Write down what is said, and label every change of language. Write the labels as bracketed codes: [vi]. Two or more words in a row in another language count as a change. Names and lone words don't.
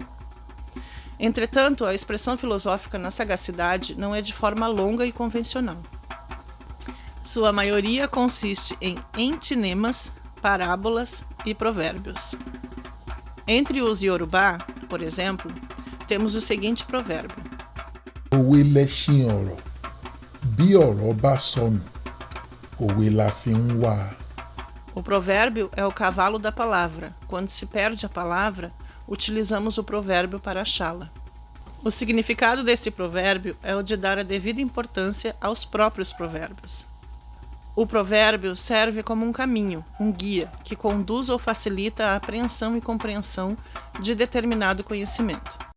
[pt] Entretanto, a expressão filosófica na sagacidade não é de forma longa e convencional. Sua maioria consiste em entinemas, parábolas e provérbios. Entre os Yorubá, por exemplo, temos o seguinte provérbio: [yo] Òwe lẹṣin ọ̀rọ̀, bí ọ̀rọ̀ bá sọnù, òwe la fi ń wá. [pt] O provérbio é o cavalo da palavra. Quando se perde a palavra, utilizamos o provérbio para achá-la. O significado desse provérbio é o de dar a devida importância aos próprios provérbios. O provérbio serve como um caminho, um guia, que conduz ou facilita a apreensão e compreensão de determinado conhecimento.